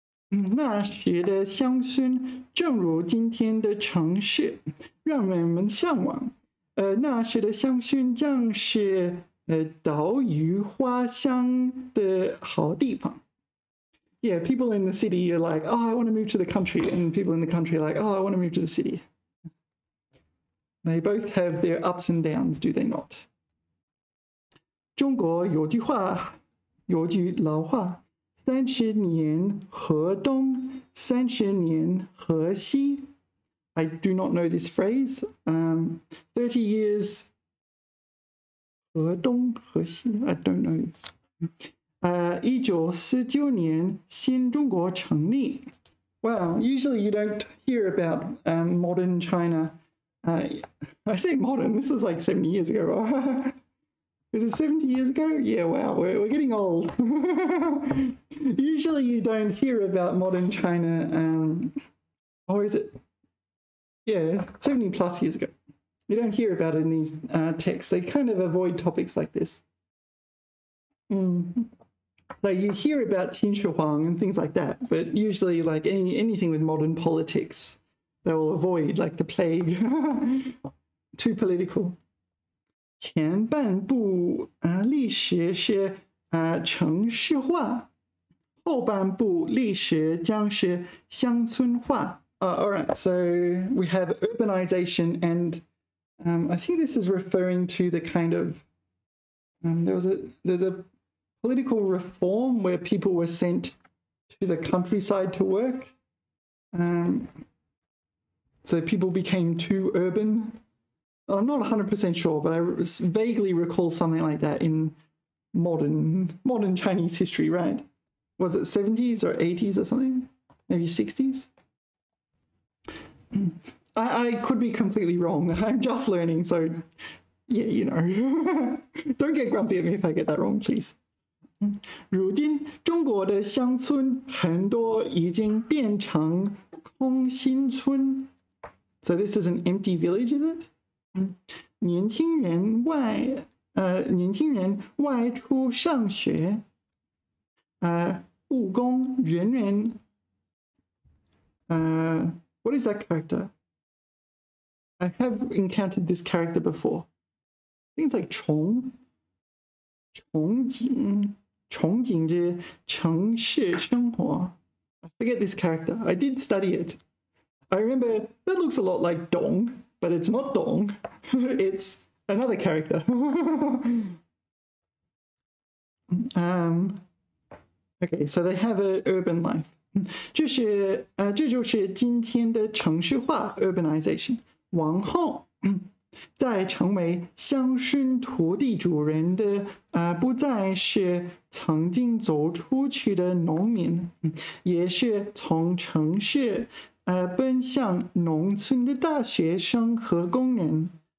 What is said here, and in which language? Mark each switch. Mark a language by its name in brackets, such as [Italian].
[Chinese] 那时的乡村，正如今天的城市，让人们向往。那时的香薰将是岛屿花香的好地方。 [English] Yeah, people in the city are like, oh, I want to move to the country, and people in the country are like, oh, I want to move to the city. They both have their ups and downs, do they not? [Chinese] 中国有句话，有句老话，30年河东，30年河西。 [English] I do not know this phrase. 30 years 河东河西 I don't know. [Chinese] 1949年新中国成立。 [English] Wow, usually you don't hear about modern China. I say modern, this was like 70 years ago, right? Is it 70 years ago? Yeah, wow, we're getting old. Usually you don't hear about modern China, or is it? Yeah, 70 plus years ago. You don't hear about it in these texts. They kind of avoid topics like this. So you hear about Qin Shi Huang and things like that, but usually like anything with modern politics, they'll avoid like the plague. Too political. [Chinese] 前半部历史是城市化，后半部历史将是乡村化。 [English] All right, so we have urbanization, and I think this is referring to the kind of there's a political reform where people were sent to the countryside to work. So people became too urban. I'm not 100% sure, but I vaguely recall something like that in modern Chinese history, right? Was it 70s or 80s or something? Maybe 60s? I could be completely wrong. I'm just learning, so yeah, you know. Don't get grumpy at me if I get that wrong, please. [Chinese] 如今中国的乡村很多已经变成空心村。 [English] So this is an empty village, is it? [Chinese] 年轻人外出上学，务工人员 [English] what is that character? I have encountered this character before. I think it's like [Chinese] 憧憬着城市生活。 [English] I forget this character. I did study it. I remember that looks a lot like Dong, but it's not Dong. It's another character. Okay, so they have an urban life. [Chinese] 这就是今天的城市化 urbanization。往后再成为乡村土地主人的不再是曾经走出去的农民，也是从城市奔向农村的大学生和工人。